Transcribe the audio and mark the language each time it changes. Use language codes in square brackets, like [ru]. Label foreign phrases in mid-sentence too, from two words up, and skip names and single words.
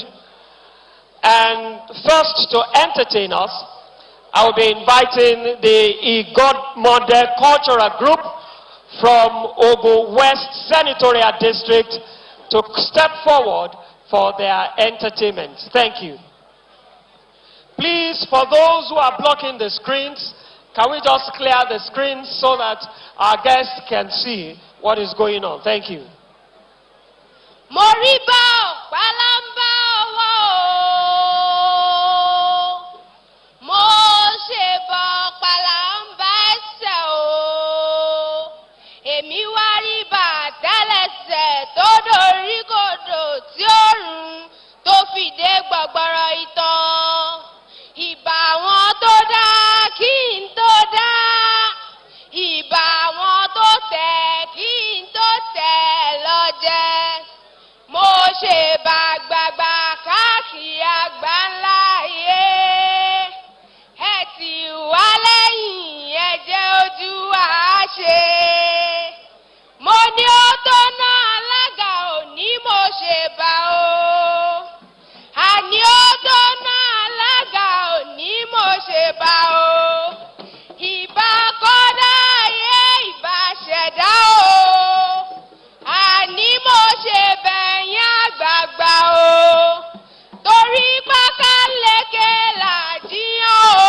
[en] And first, to entertain us, I will be inviting the Igodmode Cultural Group from Ogun West Senatorial District to step forward for their entertainment. Thank you. Please, for those who are blocking the screens, can we just clear the screens so that our guests can see what is going on? Thank you. [yo] Moriba palamba wo mo se bo palamba se o emi wa ri ba telese to dori kodo ti orun to fi de gbogboro itan iba won to da ki n to da iba won to te ki n to te loje mo ṣe bá gbàgbà káàkiri àgbáńlá ayé ẹ ti wá lẹ́yìn ẹ jẹ́ ojú àṣẹ mo ní ó tó ná alága òní mo ṣe bá o àní ó tó ná alága òní mo ṣe bá o ìbá kọ́dá ayé ìbá ṣẹ̀dá o àní mo ṣe bẹ̀yìn àgbààgbà o torí pákáleke làjíyàn